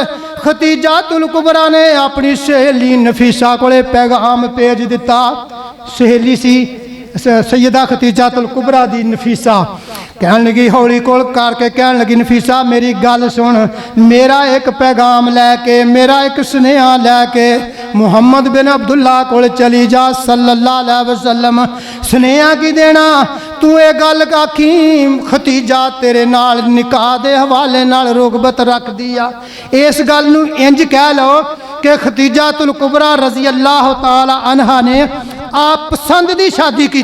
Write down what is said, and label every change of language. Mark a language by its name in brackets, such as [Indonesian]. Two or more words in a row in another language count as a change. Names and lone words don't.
[Punjabi] خدیجۃ الکبریٰ نے اپنی سہیلی نفیسہ کولے پیغام بھیج دتا. سہیلی سی سیدہ خدیجۃ الکبریٰ دی نفیسہ. کہن لگی ہولی کول کر کے کہن لگی نفیسہ میری گل سن، میرا اک پیغام لے کے، میرا اک سنیہا لے کے محمد بن عبداللہ کول چلی جا [Arabic] صلى الله عليه وسلم. [Punjabi] سنیہا کی دینا، تو یہ گل آکھی خدیجہ تیرے نال نکاح دے حوالے نال رغبت رکھ دیا. اس گل نوں انج کہہ لو کہ خدیجۃ الکبریٰ [Arabic] رضي الله تعالى عنها [Punjabi] نے آپ پسند دی شادی کی.